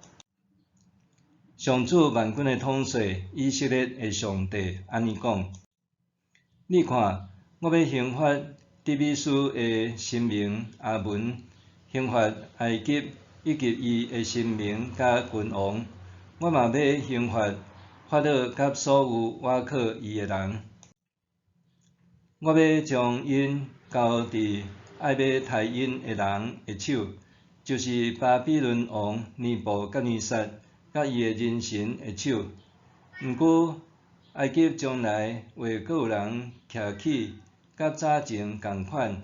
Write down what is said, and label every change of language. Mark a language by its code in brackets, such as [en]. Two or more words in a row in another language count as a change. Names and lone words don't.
[nan] 上主万军的统帅以色列的上帝安尼讲：你看，我要刑罚底米斯的神明阿文，刑罚埃及以及伊的神明甲君王。我嘛要刑罚法老甲所有倚靠伊的人。我要将因交伫爱要杀因的人的手，就是巴比伦王尼布甲尼撒甲伊的人神的手。毋过，埃及将来会阁有人徛起，甲早前共款。